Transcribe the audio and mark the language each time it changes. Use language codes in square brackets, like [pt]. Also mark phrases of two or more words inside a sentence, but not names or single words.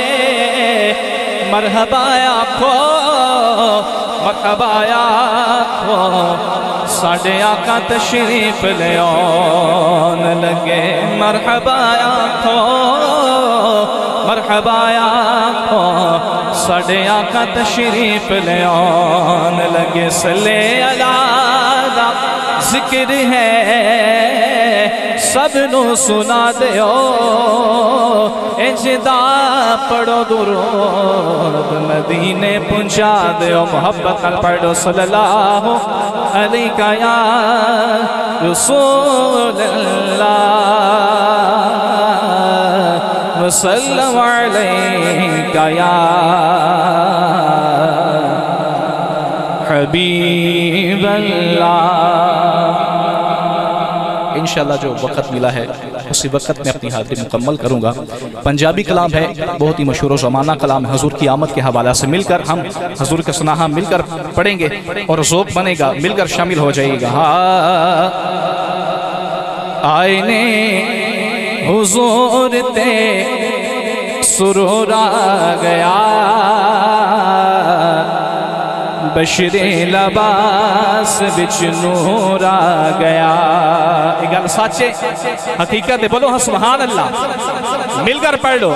[pa] مرحبا آکھو مرحبا آکھو، ساڈے آقا تشریف لے آن لگے. مرحبا آکھو مرحبا آکھو، ساڈے آقا تشریف لے آن لگے. [ar] صلے علیٰ [pa] دا ذکر ہے سب نوں سنا دیو، ایجدا پڑھو درود مدینے پہنچا دیو. محبت نال پڑھو [ar] صلى الله عليك يا رسول الله. وسلم عليك يا حبيب الله. [ur] ان شاء اللہ جو وقت ملا ہے اسی وقت میں اپنی حاضری مکمل کروں گا. پنجابی کلام ہے، بہت ہی مشہور زمانہ کلام ہے. حضور کی آمد کے حوالہ سے مل کر ہم حضور کے ثناہا مل کر پڑھیں گے اور ذوق بنے گا، مل کر شامل ہو جائیے گا. [pa] آئے نے حضور تے سرور آ گیا، بشرے لباس وچ نور آ گیا. ایک گل سچے حقیقت ہے، بولو ہاں [ar] سبحان اللہ. [ur] مل کر پڑھ لو.